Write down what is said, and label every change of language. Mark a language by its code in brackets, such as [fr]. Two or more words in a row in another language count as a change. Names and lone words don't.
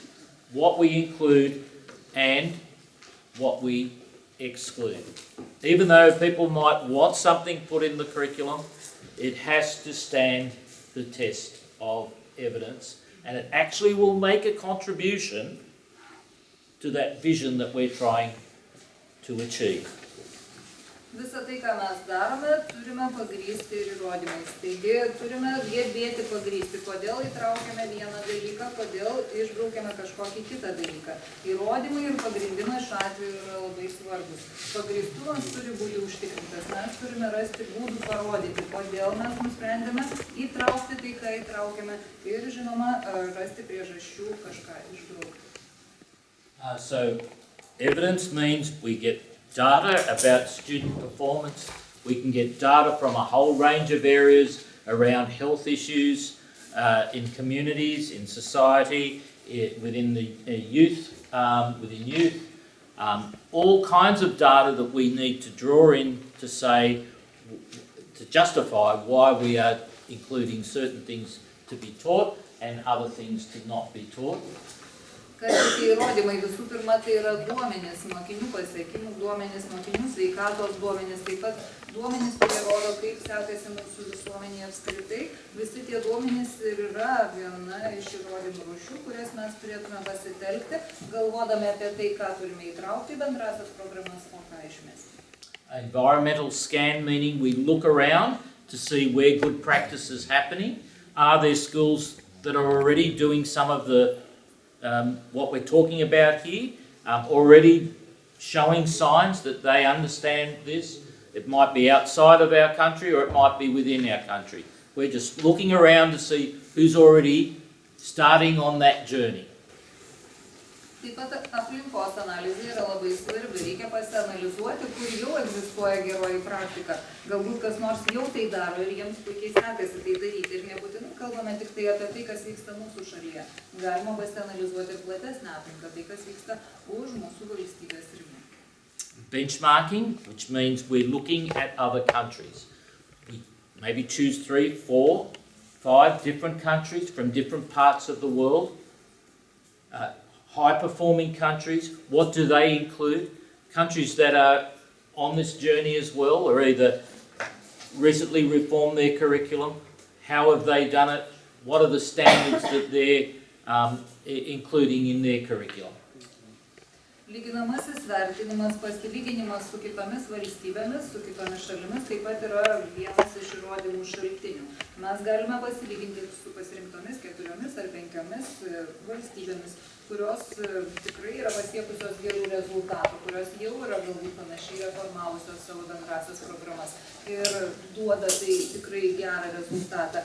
[en] What we include and what we exclude. Even though people might want something put in the curriculum, it has to stand the test of evidence. And it actually will make a contribution to that vision that we're trying to achieve. [lt] Visą tai, ką mes darome, turime pagrįsti ir įrodymais. Taigi turime gebėti pagrįsti, kodėl įtraukiame vieną dalyką, kodėl išbraukėme kažkokį kitą dalyką. Įrodymai ir pagrindimai šiuo atveju yra labai svarbus. Pagrįstumas turi būti užtikrintas. Mes turime rasti būdų parodyti, kodėl mes nusprendėme įtraukti tai, ką įtraukėme ir, žinoma, rasti priežasčių kažką išbraukti. [en] So evidence means we get data about student performance. We can get data from a whole range of areas around health issues in communities, in society, within the youth, all kinds of data that we need to draw in to say, to justify why we are including certain things to be taught and other things to not be taught. [lt] Kas tie įrodymai? Visų pirma, tai yra duomenys, mokinių pasiekimų duomenys, mokinių sveikatos duomenys, taip pat duomenys, kurie rodo, kaip sekasi mūsų visuomenėje apskritai. Visi tie duomenys ir yra viena iš įrodymų rūšių, kurias mes turėtume pasitelkti, galvodami apie tai, ką turime įtraukti į bendrasias programas, o ką išmesti. [en] Environmental scan, meaning we look around to see where good practice is happening. Are there schools that are already doing some of the what we're talking about here, already showing signs that they understand this? It might be outside of our country or it might be within our country. We're just looking around to see who's already starting on that journey. [lt] Taip pat aplinkos analizė yra labai svarbi. Reikia pasianalizuoti, kur jau egzistuoja geroji praktika. Galbūt kas nors jau tai daro ir jiems puikiai sekasi tai daryti. Ir nebūtinai kalbame tik tai apie tai, kas vyksta mūsų šalyje. Galima pasianalizuoti ir platesnę aplinką, tai kas vyksta už mūsų valstybės ribų. [en] Benchmarking, which means we're looking at other countries. We maybe choose 3, 4, 5 different countries from different parts of the world. High-performing countries, what do they include? Countries that are on this journey as well, or either recently reformed their curriculum. How have they done it? What are the standards that they're including in their curriculum? [lt] Lyginamasis vertinimas, pasilyginimas su kitomis valstybėmis, su kitomis šalimis taip pat yra vienas iš įrodymų šaltinių. Mes galime pasilyginti su pasirinktomis 4 ar 5 valstybėmis, kurios tikrai yra pasiekusios gerų rezultatų, kurios jau yra galbūt panašiai reformavusios savo bendrasias programas ir duoda tai tikrai gerą rezultatą.